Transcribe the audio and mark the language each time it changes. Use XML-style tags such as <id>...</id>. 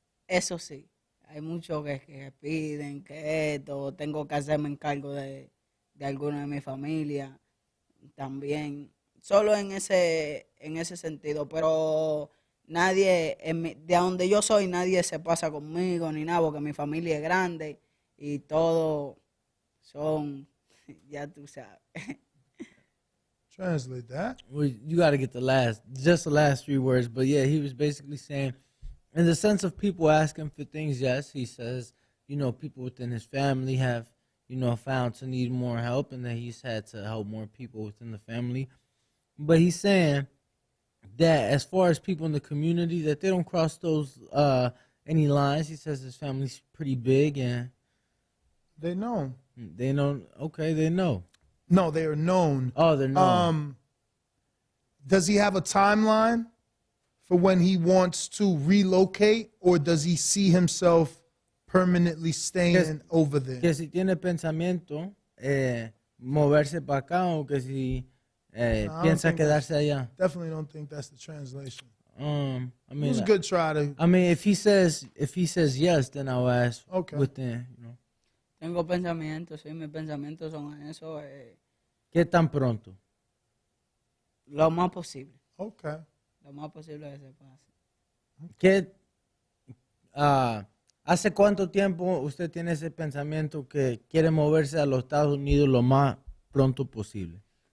<es>Eso sí, hay muchos que piden que esto, tengo que hacerme encargo de alguno de mi familia también. Solo en ese sentido, pero nadie, de donde yo soy, nadie se pasa conmigo ni nada, porque mi familia es grande y todos son... Ya tú sabes.</es> <en>Translate that. Well, you got to get the last 3 words. But yeah, he was basically saying, in the sense of people asking for things, yes, he says, people within his family have, found to need more help and that he's had to help more people within the family. But he's saying that as far as people in the community, that they don't cross those any lines. He says his family's pretty big and They know. They know. Okay, they know. No, they are known. Oh, they're known. Does he have a timeline for when he wants to relocate, or does he see himself permanently staying over there?</en> <es>Que si tiene pensamiento moverse para acá o que si piensa quedarse allá.</es> <en>Definitely don't think that's the translation. I mean, it was a good try to. I mean, if he says yes, then I'll ask. Okay. Within,</en> <es>Tengo pensamientos, sí, mis pensamientos son eso. ¿Qué tan pronto? Lo más posible.</es> <en>Okay.</en> <es>Lo más posible que se pase. ¿Qué, ¿Hace cuánto tiempo usted tiene ese pensamiento que quiere moverse a los Estados Unidos lo más pronto posible?</es>